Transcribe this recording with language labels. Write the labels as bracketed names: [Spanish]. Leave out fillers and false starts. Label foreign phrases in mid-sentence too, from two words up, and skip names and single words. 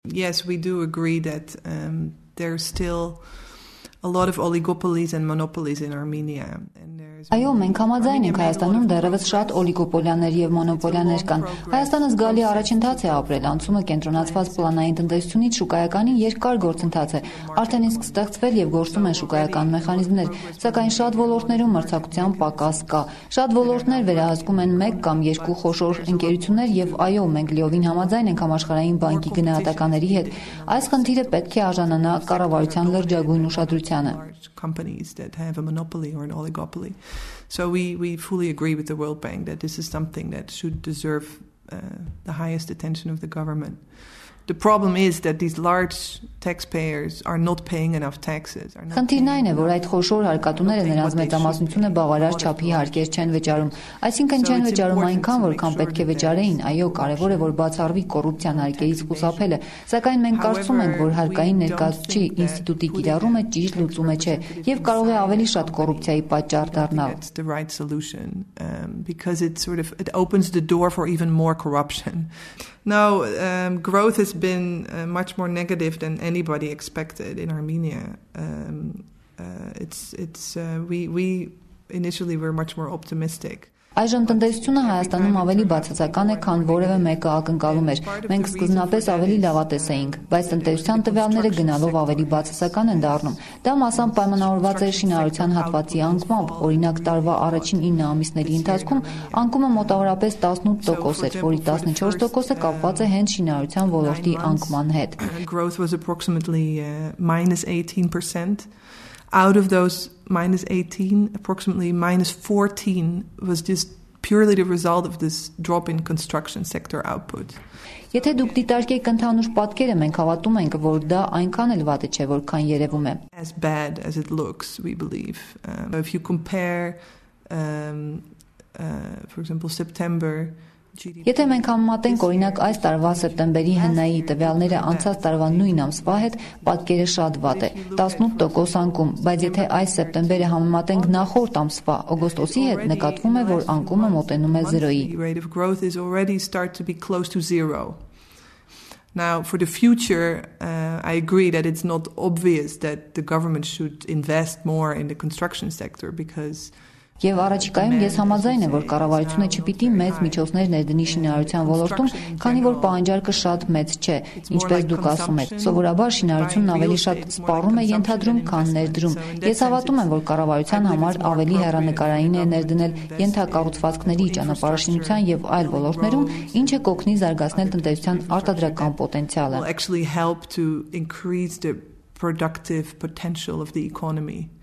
[English] Yes, we do agree that there's still a lot of oligopolies and monopolies in Armenia. [Armenian] Այո, մենք համաձայն ենք Հայաստանում դեռևս շատ օլիգոպոլիաներ եւ մոնոպոլիաներ կան։ Հայաստանը զգալի առաջընթաց է ապրել, անցումը կենտրոնացված պլանային տնտեսությունից շուկայականին երկար գործընթաց է։ Արդեն իսկ ստեղծվել եւ գործում են շուկայական մեխանիզմներ, սակայն շատ ոլորտներում մրցակցության պակաս կա։ Շատ ոլորտներ վերահսկում են 1 կամ 2 խոշոր ընկերություններ եւ այո, մենք լիովին համաձայն ենք Համաշխարհային բանկի գնահատականների հետ։ Այս խնդիրը պետք է արժանանա կառավարության լրջագույն ուշադրությանը։ [English] Companies that have a monopoly or an oligopoly. So we fully agree with the World Bank that this is something that should deserve the highest attention of the government. The problem is that these large taxpayers are not paying enough taxes. [Armenian] Խնդիրն այն է, որ այդ խոշոր հարկատուները նրանց մեծամասնությունը բավարար չափի հարկեր չեն վճարում, այսինքն չեն վճարում այնքան, որքան պետք է վճարեին։ Այո, կարևոր է, որ բացառվի կոռուպցիան հարկերից խուսափելը, սակայն մենք կարծում ենք, որ հարկային ներկայացուցիչ ինստիտուտի կիրառումը ճիշտ լուծումը չէ եւ կարող է ավելի շատ կոռուպցիայի պատճառ դառնալ։ [English] It's the right solution because it opens the door for even more corruption. Now, growth has been much more negative than anybody expected in Armenia. We initially were much more optimistic. [Armenian] Այժմ տնտեսությունը Հայաստանում ավելի բացասական է, քան որևէ մեկը ակնկալում էր։ Մենք սկզբնապես ավելի լավատես էինք, բայց տնտեսության տվյալները գնալով ավելի բացասական են դառնում։ Դա մասամբ պայմանավորված է շինարարության հատվածի անկմամբ, օրինակ տարվա առաջին 9 ամիսների ընթացքում անկումը մոտավորապես 18% էր, որի 14%-ը կապված է հենց շինարարության ոլորտի անկման հետ։ [English] Growth was approximately -18%. Out of those -18, approximately -14 was just purely the result of this drop in construction sector output. [Armenian] Եթե դուք դիտարկեք ընդհանուր պատկերը, մենք հավատում ենք, որ դա այնքան էլ վատ չէ, որքան երևում է. [English] As bad as it looks, we believe. If you compare, for example, September. [Armenian] Եթե մենք համեմատենք օրինակ այս տարվա սեպտեմբերի հնայի տվյալները անցած տարվա նույն ամսվա հետ, պատկերը շատ վատ է, 18% անկում, բայց եթե այս սեպտեմբերը համեմատենք նախորդ ամսվա օգոստոսի հետ, նկատվում է, որ անկումը մոտենում է 0-ի։ [English] Rate of growth is already start to be close to 0. Now, for the future, I agree that it's not obvious that the government should invest more in the construction sector because [Armenian] Եվ առաջիկայում ես համաձայն եմ, որ կառավարությունը չպիտի մեծ միջոցներ ներդնի շինարարության ոլորտում, քանի որ պահանջարկը շատ մեծ չէ, ինչպես դուք ասում եք։ Սովորաբար շինարարությունն ավելի շատ սպառում է ենթադրում, քան ներդրում։ Ես հավատում եմ, որ կառավարության համար ավելի հեռանկարային է ներդնել ենթակառուցվածքների, ճանապարհաշինության եւ այլ ոլորտներում, ինչը կօգնի զարգացնել տնտեսության արտադրական պոտենցիալը։ [English] Will actually help to increase the productive potential of the economy.